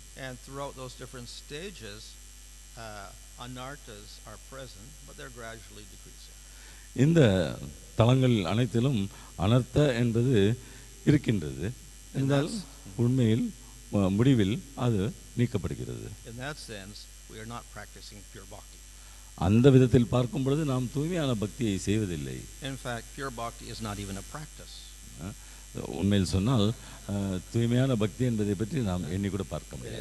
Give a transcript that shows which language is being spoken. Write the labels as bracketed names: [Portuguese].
[English] And throughout those different stages, anartas are present, but they're gradually decreasing. [Tamil] இந்த தலங்கள் அனைத்திலும் அனர்த்த என்பது இருக்கின்றது. என்றால் உண்மையில் முடிவில் அது நீக்கப்படுகிறது. [English] In that sense, we are not practicing pure bhakti. [Tamil] அந்த விதத்தில் பார்க்கும் பொழுது நாம் தூய்மையான பக்தியை செய்வதில்லை. [English] In fact, pure bhakti is not even a practice. [Tamil] உண்மையில் சொன்னால் தூய்மையான பக்தி என்பதை பற்றி நாம் எண்ணி கூட பார்க்க முடியாது.